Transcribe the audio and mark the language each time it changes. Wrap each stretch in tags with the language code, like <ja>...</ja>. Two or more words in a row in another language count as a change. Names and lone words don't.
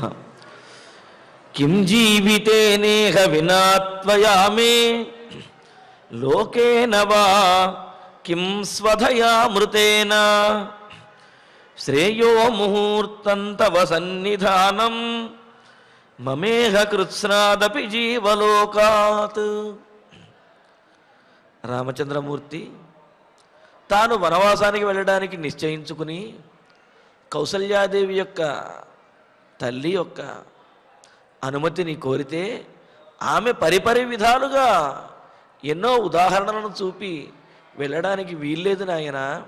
<sa>किं जीवितेनेह विना त्वया मे लोकेन वा किं स्वधयामृतेन श्रेयो मुहूर्तं तव सन्निधानं ममेह कृत्स्नादपि जीवलोकात्।</sa> <te>రామచంద్రమూర్తి తాను వనవాసానికి వెళ్ళడానికి నిశ్చయించుకుని కౌసల్యాదేవి యొక్క తల్లి యొక్క అనుమతిని కోరితే ఆమె పరిపరి విధాలుగా ఎన్నో ఉదాహరణలను చూపి వెళ్ళడానికి వీల్లేదు నాయనా</te>